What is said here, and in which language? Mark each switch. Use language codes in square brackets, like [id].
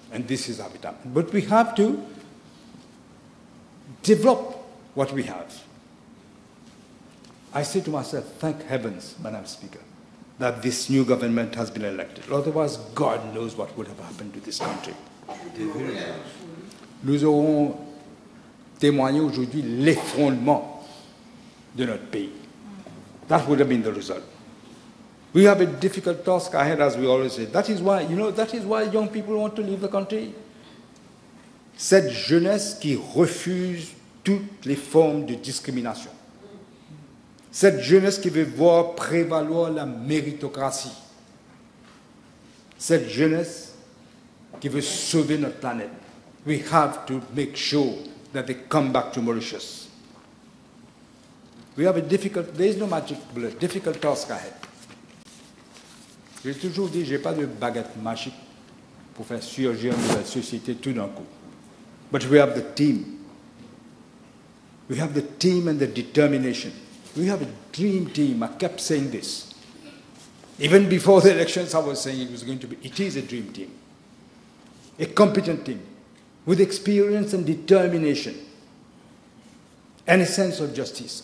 [en] And this is how it happened. But we have to develop what we have. I say to myself, thank heavens, Madam Speaker, that this new government has been elected. Otherwise, God knows what would have happened to this country. [fr] Nous aurons témoigné aujourd'hui l'effondrement de notre pays. [en] That would have been the result. We have a difficult task ahead, as we always say. That is why young people want to leave the country. [fr] Cette jeunesse qui refuse toutes les formes de discrimination. Cette jeunesse qui veut voir prévaloir la méritocratie. Cette jeunesse qui veut sauver notre planète. [en] We have to make sure that they come back to Mauritius. We have there is no magic bullet, difficult task ahead. [fr] J'ai toujours dit, je n'ai pas de baguette magique pour faire surgir une nouvelle société tout d'un coup. [en] But we have the team. We have the team and the determination. We have a dream team. I kept saying this. Even before the elections, I was saying it is a dream team. A competent team with experience and determination and a sense of justice.